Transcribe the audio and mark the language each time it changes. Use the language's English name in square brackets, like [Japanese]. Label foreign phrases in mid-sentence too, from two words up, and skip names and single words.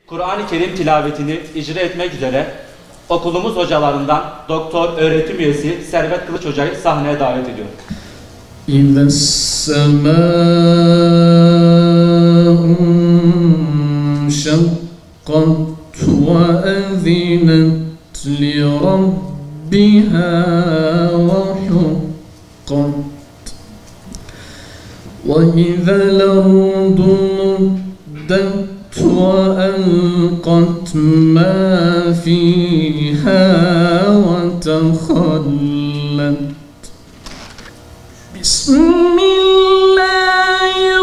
[Turkish] Kur'an-ı Kerim tilavetini icra etmek üzere okulumuz hocalarından doktor öğretim üyesi Servet Kılıç Hoca'yı sahneye davet ediyorum. [Arabic] إذا السماء انشقت وأذنت لربها وحقت وإذا الأرض مدت وألقت ما فيها وتخلت بسم الله